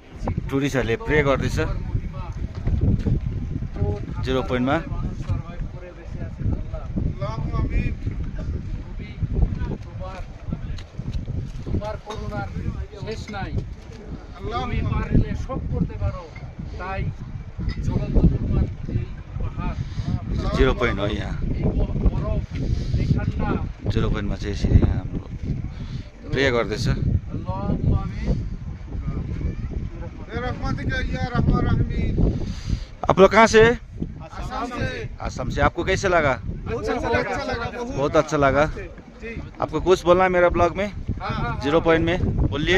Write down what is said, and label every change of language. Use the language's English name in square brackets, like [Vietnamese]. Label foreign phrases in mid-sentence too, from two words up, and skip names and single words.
[Nepali] टुरिस्टहरूले प्रे गर्दैछ 0 पोइन्टमा। [Bangla] তোমার করুণার শেষ নাই, তুমি পারলে সব করতে পারো, তাই জ্বলন্ত তোমার এই পাহাড় [Nepali] 0 पोइन्ट हो यहाँ। [Bangla] এই বরফ এই ঠান্ডা [Nepali] 0 पोइन्टमा चाहिँ यसरी हाम्रो प्रे गर्दैछ। [Arabic] اللهم آمين. [Hindi] आप लोग कहाँ से? आसाम से। आसाम से। आपको कैसे लगा? बहुत अच्छा लगा। बहुत अच्छा लगा। आपको कुछ बोलना है मेरा ब्लॉग में? 0 पॉइंट में बोलिए।